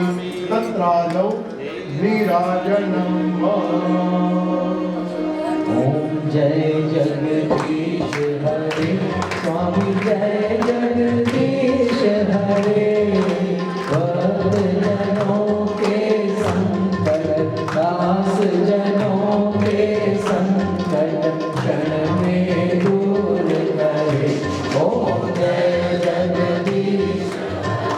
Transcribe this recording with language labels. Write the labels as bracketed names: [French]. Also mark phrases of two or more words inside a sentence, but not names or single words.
[Sanskrit] तत्रादौ नीराजनम. [Hindi] ओम जय जगदीश हरे स्वामी जय जगदीश हरे. भक्तजनों के संकट दास जनों के संकट क्षण में दूर करे. ओम जय जगदीश